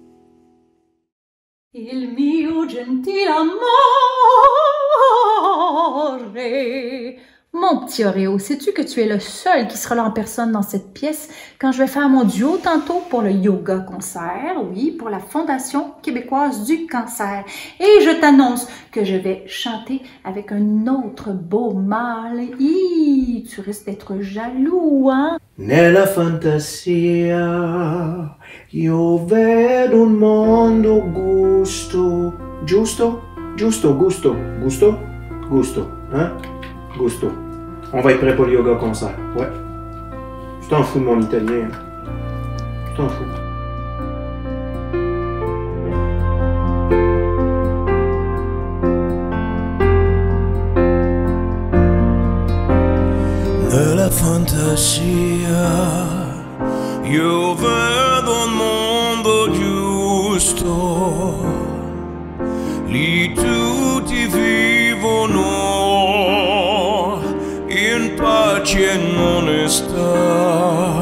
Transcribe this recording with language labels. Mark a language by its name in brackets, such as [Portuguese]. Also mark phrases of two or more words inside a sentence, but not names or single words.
[Italian] Il mio gentil amor [French] Mon petit Oreo, sais-tu que tu es le seul qui sera là en personne dans cette pièce quand je vais faire mon duo tantôt pour le yoga concert, oui, pour la Fondation québécoise du cancer. Et je t'annonce que je vais chanter avec un autre beau mâle. Hi, tu risques d'être jaloux, hein? [Italian] Nella fantasia io vedo un mondo gusto, giusto? Giusto, gusto, gusto, gusto, [French] hein? [Italian] Gusto. [French] On va être prêt pour le yoga concert, ouais. Tu t'en fous de mon italien, hein? Tu t'en fous. [Italian] Nella fantasia io vedo un mondo giusto, lì tutti vivono in pace e in onestà.